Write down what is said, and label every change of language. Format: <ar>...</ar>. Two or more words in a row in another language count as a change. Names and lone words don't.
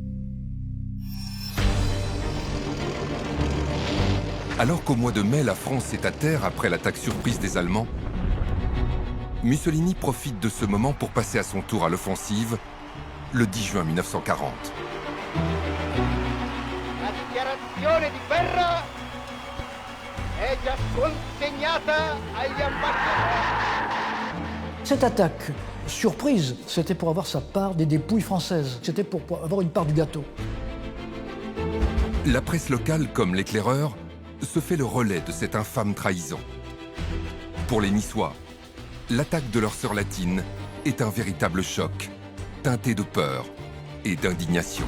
<fr>Alors qu'au mois de mai, la France est à terre après l'attaque surprise des Allemands, Mussolini profite de ce moment pour passer à son tour à l'offensive le 10 juin 1940.</fr> <it>La dichiarazione di guerra è già consegnata agli ambasciatori.</it> <fr>Cette attaque surprise, c'était pour avoir sa part des dépouilles françaises. C'était pour avoir une part du gâteau. La presse locale, comme l'Éclaireur, se fait le relais de cette infâme trahison. Pour les Niçois, l'attaque de leur sœur latine est un véritable choc, teinté de peur et d'indignation.</fr>